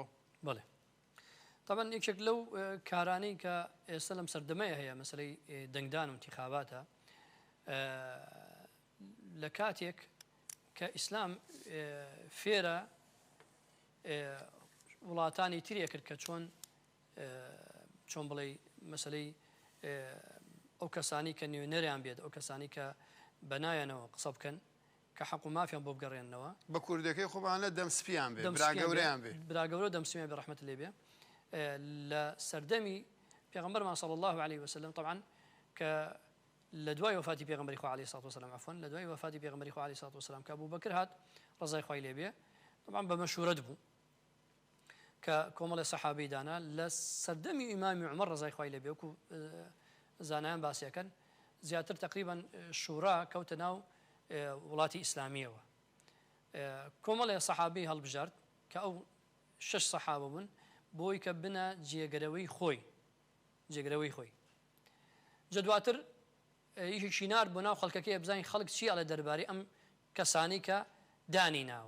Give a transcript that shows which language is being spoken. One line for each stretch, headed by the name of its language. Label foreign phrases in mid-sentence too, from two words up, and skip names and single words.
Central Kurdish: بەڵێ طبعا یەکێک لەو کارانەی کە ئێستا لەم سەردەمەیە هەیە مەسەلەی دەنگدان و انتخاباتە لە کاتێک کە ئیسلام فێرە وڵاتانی تریە کرد کە چۆن بڵێ مەسەلەی ئەو کەسانی کە نوێنەریان بێت ئەو کەسانی کە بەنایەنەوە قسە بکەن کە حەق و مافیان بۆ بگەڕێنەوە بە کوردەکەی خۆبانە دەمسپیان بێ براگەورەیان بێ براگەورە دەمسمیان بێ ڕەحمەت لێ بێ لە سەردەمی پێغەمبەرمان
Arabic: صلی الله عليه وسلم
Central Kurdish: طبعا کە لە دوای وفاتی پێغەمبەری خوا
Arabic: عەلەیهی سەڵات وسەلام
Central Kurdish: عفوا لە دوای وفاتی پێغەمبەری خوا
Arabic: عەلەیهی سەڵات وسەلام
Central Kurdish: کە ئەبوو بەکر هات ڕەزای خوای لێ بێ طبعا بە مەشورەت بوو کە کۆمەڵی سەحابەی دانا لە سەردەمی ئیمامی عومەر ڕەزای خوای لێ بێ وەکو زانایان باسیەکەن زیاتر تقریبا شورا کەوتە ناو وڵاتی ئیسلامیەوە کۆمەڵی سەحابەی هەڵبژارد کە ئەو 6 سەحابە بوون بۆی کە بنە جێگەرەوەی خۆی جە دواتر یەکێکی نارد بۆ ناو خەڵکەکەی بزانین خەڵک چی ئەڵێ دەربارەی ئەم کەسانی کە دانی